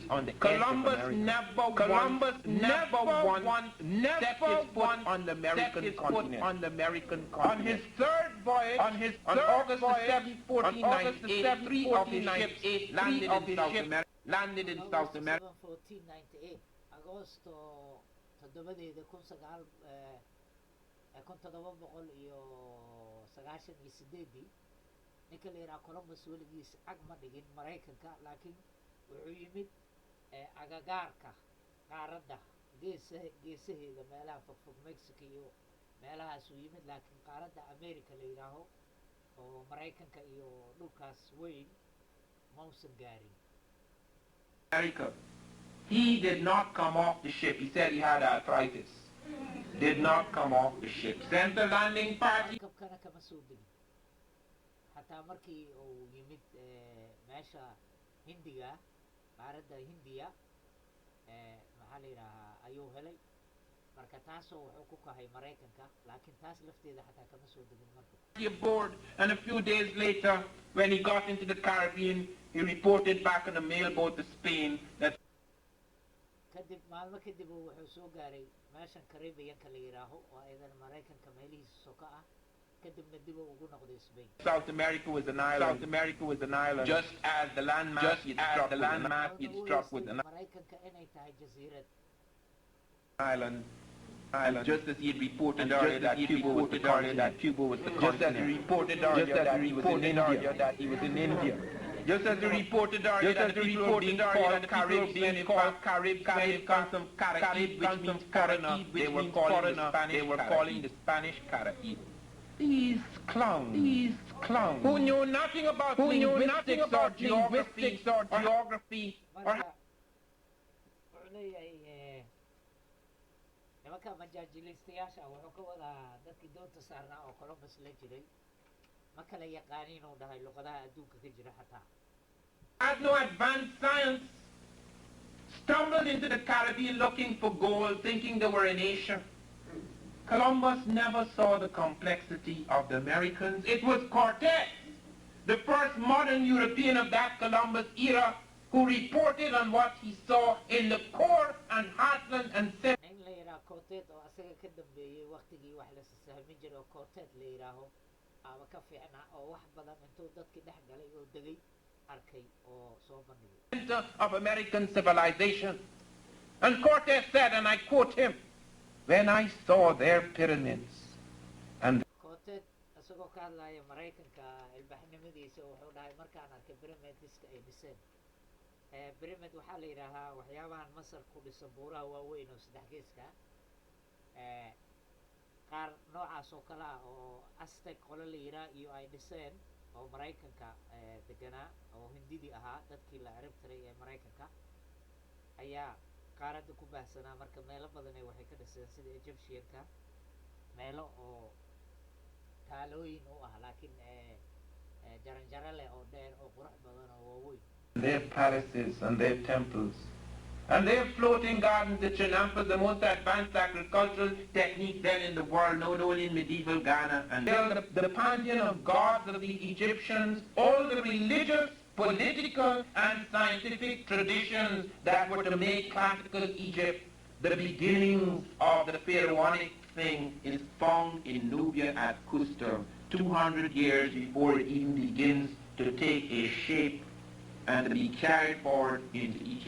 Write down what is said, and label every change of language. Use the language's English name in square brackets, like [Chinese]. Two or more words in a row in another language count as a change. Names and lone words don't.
[English] Columbus never once set his foot on the American continent. On his third voyage, on August the 7th, 1498, three of his ships landed in South America. [Somali] 1498 Agosto 1798 ninka la yidhaha Columbus weligiis cag ma dhigin Mareykanka laakiin wuxuu yimid agagaarka qaaradda geesaheeda meelaha fogfog Mexico iyo meelahaas uu yimid laakiin qaaradda Amerika la yidhaaho oo Mareykanka iyo dhulkaas weyn mausan gaarin. [English] America. He did not come off the ship. He said he had arthritis. Did not come off the ship. Sent the landing party. [Somali] Kabkana kama soo degin. Hataa markii uu yimid meesha Hindiga, qaaradda Hindiya, maxaa la yidhaahaa ayuu helay. Marka taasoo wuxuu ku kahay Mareykanka, laakiin taas lafteeda hataa kama soo degin marka. [English] Aboard, and a few days later, when he got into the Caribbean, he reported back on a mailboat to Spain that [Somali] kadib maalmo kadib wuxuu soo gaaray meeshan Caribbean-ka la yiraaho oo aydan Mareykanka meelihiisa soo ka ah kadibna dib ugu noqday Spain. [English] South America was an island. Just as the landmass he struck with an [Somali] Mareykanka inay tahay jasiirad [English] island. Island, just as he had reported earlier that Cuba was the continent, just as he reported earlier that he was in India, just as he reported earlier that the people were being called Caribbean, comes from Caraib, which means foreigner. They were calling the Spanish Caraib. These clowns, who knew nothing about linguistics or geography, [Somali] marka wuxuu leeyahay nimanka majaajilistayaasha wuxuu ka wadaa dadkii doonta saarnaa oo Columbus la jiray ma kala yaqaaniin uu dhahay luqadaha adduunka ka jira xataa [English] had no advanced science, stumbled into the Caribbean looking for gold, thinking they were in Asia. Columbus never saw the complexity of the Americans. It was Cortez, the first modern European of that Columbus era, who reported on what he saw in the core and heartland and [Somali] nin la yidhaha Cortez oo asaga ka dambeeyey waqtigii wax la sahmin jiray oo Cortez la yidhaaho ama ka fiicnaa oo wax badan intuu dadkii dhex galay oo degay arkay oo soo bandhigay [English] center of American civilization. And Cortez said, and I quote him, "When I saw their pyramids and [Somali] Cortez asagoo ka hadlaya Maraykanka ilbaxnimadiisa wuxuu dhahay markaan arkay pyramidiska ay dhiseen pyramid waxaa la yidhaahaa waxyaabahan Masar ku dhisan buuraha waaweyn oo saddex geeska qaar noocaas oo kale ah oo Aztec qolo la yidhaha iyo ay dhiseen oo Maraykanka deganaa oo hindidii ahaa dadkii la cirib tiray ee Maraykanka ayaa qaaradda ku baahsanaa marka meelo badan ay waxay ka dhiseen sida Egyptianka meelo oo taalooyin u ah laakiin jaranjaro leh oo dheer oo qurux badan oo waaweyn [English] their palaces and their temples and their floating gardens, the chinampas, the most advanced agricultural technique then in the world, known only in medieval Ghana, and the pantheon of gods of the Egyptians, all the religious, political and scientific traditions that were to make classical Egypt the beginnings of the pharaonic thing is found in Nubia at Custor, 200 years before it even begins to take a shape and to be carried forward into Egypt.